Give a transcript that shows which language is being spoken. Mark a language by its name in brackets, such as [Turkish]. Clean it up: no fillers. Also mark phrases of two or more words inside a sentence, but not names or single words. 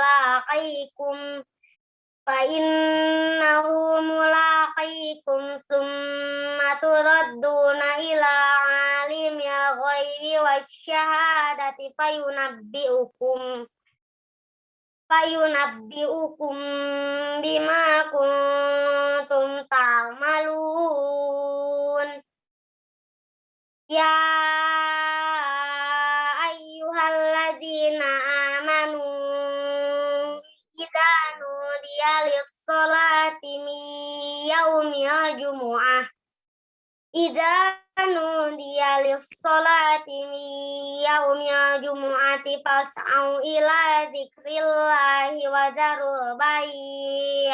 [Arabic] ثم تردون إلى عالم الغيب والشهادة فينبئكم بما كنتم تعملون. يا أيها الذين آمنوا إذا نودي للصلاة من يوم الجمعة فاسعوا إلى ذكر الله وذروا البيع'.